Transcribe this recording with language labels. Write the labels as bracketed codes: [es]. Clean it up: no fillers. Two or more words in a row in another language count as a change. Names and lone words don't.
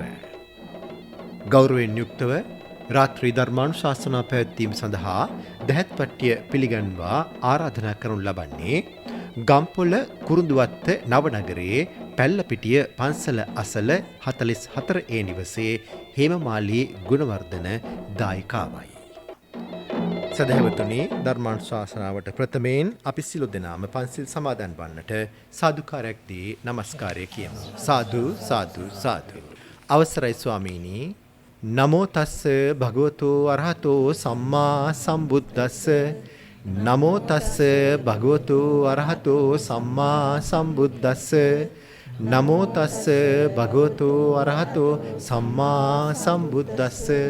[si] ගෞරවයෙන් යුක්තව රාත්‍රී ධර්මානුශාසනා පැවැත්වීම සඳහා දැහැත්පට්ටිය පිළිගන්වා ආරාධනා කරනු ලබන්නේ ගම්පොළ කුරුඳුවත්ත නවනගරයේ පැල්ලපිටිය පන්සල අසල 44 නිවසේ හේමමාලී ගුණවර්ධන දායිකාවයි. සදහැවතුනි, ධර්මානුශාසනාවට ප්‍රථමයෙන් අපි සිළු දෙනාම පන්සිල් සමාදන් වන්නට සාදුකාරයක් දී නමස්කාරය කියමු. සාදු සාදු සාදු. අවසරයි ස්වාමීනි. [pi] නමෝ තස්ස භගවතෝ අරහතෝ සම්මා සම්බුද්දස්ස. නමෝ තස්ස භගවතෝ අරහතෝ සම්මා සම්බුද්දස්ස. නමෝ තස්ස භගවතෝ අරහතෝ සම්මා සම්බුද්දස්ස.